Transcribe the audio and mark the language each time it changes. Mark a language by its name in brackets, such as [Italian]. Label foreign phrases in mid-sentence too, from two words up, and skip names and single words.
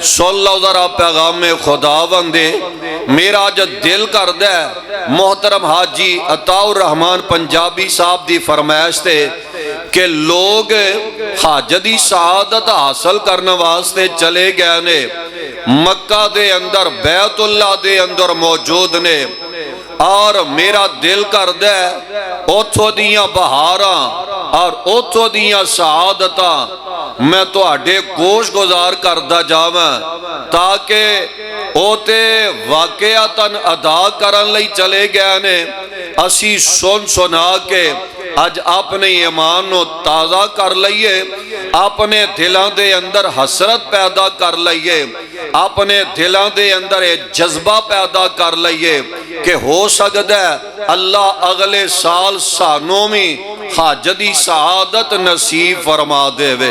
[Punjabi] سن لو ذرا پیغام خدا بندے، میرا جو دل کر دے محترم حاجی عطا الرحمن پنجابی صاحب دی فرمائش تے کہ لوگ حج دی سعادت حاصل کرنے واسطے چلے گئے نے، مکہ دے اندر بیت اللہ دے اندر موجود نے، اور میرا دل کر دے اوتھو دیاں بہاراں اور اوتھو دیاں سعادتاں میں تو اڈے گوش گزار کردہ جاواں تاکہ اوتے واقعاتاً ادا کرن لئی چلے گئے نے، اسی سن سنا کے آج اپنے ایمان نو تازہ کر لئیے، اپنے دلان دے اندر حسرت پیدا کر لئیے، اپنے دلان دے اندر جذبہ پیدا کر لئیے کہ ہو سکتا ہے اللہ اگلے سال سانومی حج دی سعادت نصیب فرما دے وے۔